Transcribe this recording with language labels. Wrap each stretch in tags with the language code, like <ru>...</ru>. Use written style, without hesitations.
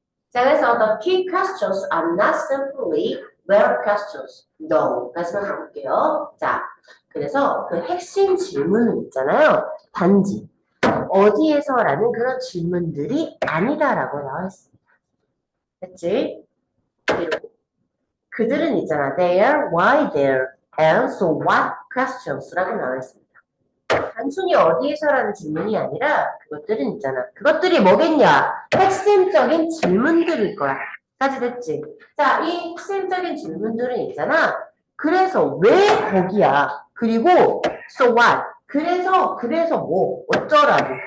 <ko>자, 그래서</ko> <en>the key questions are not simply where questions. No.</en> <ko>까지만 가볼게요. 자, 그래서 그 핵심 질문은 있잖아요. 단지 어디에서라는 그런 질문들이 아니다라고 나와 있습니다. 됐지? 그리고 그들은 있잖아.</ko> <en>There, why there, and so what questions</en> <ko>라고 나와 있습니다. 단순히 어디에서라는 질문이 아니라 그것들은 있잖아. 그것들이 뭐겠냐? 핵심적인 질문들일 거야. 까지 됐지? 자, 이 핵심적인 질문들은 있잖아. 그래서 왜 거기야? 그리고</ko> <en>so what?</en> <ko>그래서 뭐? 어쩌라고?</ko>